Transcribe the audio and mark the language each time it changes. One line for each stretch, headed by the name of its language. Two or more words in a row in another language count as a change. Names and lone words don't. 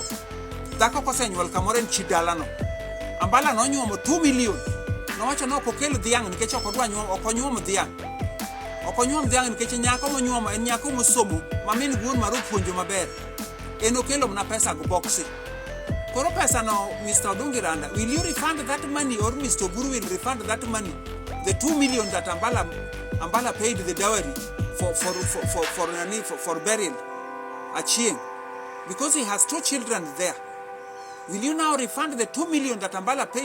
Luo (Kenya and Tanzania): Dhako kosenyuol kamoro en chi dalano. Ambala nonyuomo 2 million. Nowacho no okelo dhiang' nikech ok onyuom dhiang'. Ok onyuom dhiang' nikech nyako monyuomo en nyako mosomo ma min wuon mar puonjo maber. En okelo mna pesa go boxi. Koro pesa no Mr.
English: Odinga, will you refund that money or Mr. Buru will refund that money? The 2 million that Ambala paid the dowry for burial at Chieng, because he has 2 children there. Will you now refund the 2 million that Ambala paid?